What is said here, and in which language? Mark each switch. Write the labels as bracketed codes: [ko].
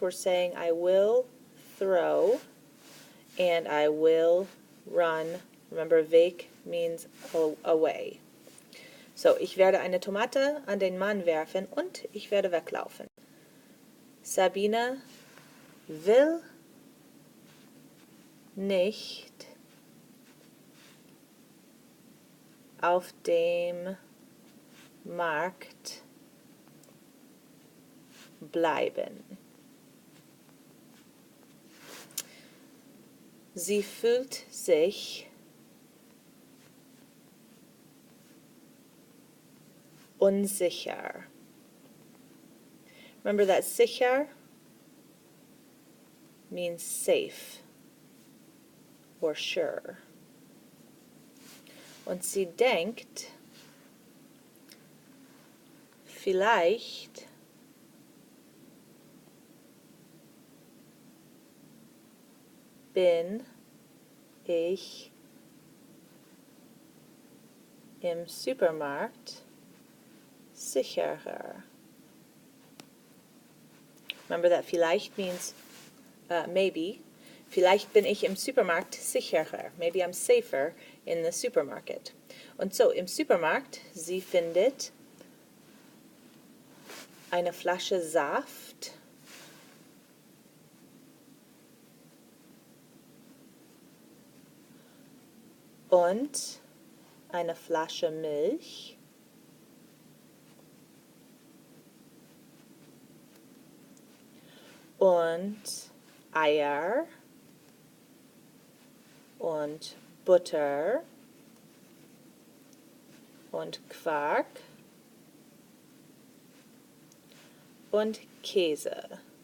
[en] We're saying I will throw and I will run. Remember, weg means away. [de] So, ich werde eine Tomate an den Mann werfen und ich werde weglaufen. Sabine will nicht auf dem Markt bleiben. Sie fühlt sich unsicher. [en] Remember that sicher means safe or sure. [de] Und sie denkt, vielleicht bin ich im Supermarkt sicherer. [en] Remember that [de] vielleicht [en] means maybe. [de] Vielleicht bin ich im Supermarkt sicherer. [en] Maybe I'm safer in the supermarket. [de] Und so im Supermarkt, sie findet eine Flasche Saft und eine Flasche Milch und Eier und Butter und Quark und Käse.